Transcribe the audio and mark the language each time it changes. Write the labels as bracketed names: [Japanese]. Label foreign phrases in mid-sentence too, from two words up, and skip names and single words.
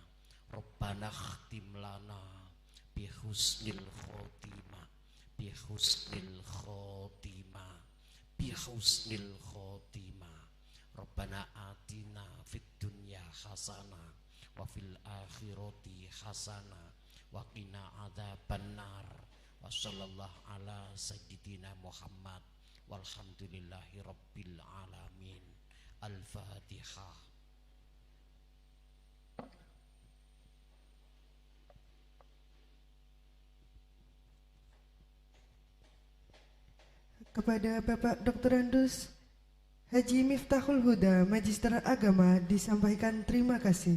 [Arabic] ربنا اختم لنا بحسن الخاتمة بحسن الخاتمة. ربنا آتنا في الدنيا حسنة وفي الآخرة حسنة وقنا عذاب النار. وصلى الله على سيدنا محمد والحمد لله رب العالمين. Al-Fatihah. [Indonesian] Kepada Bapak Dr. Andus Haji Miftahul Huda, Magister Agama, disampaikan terima kasih.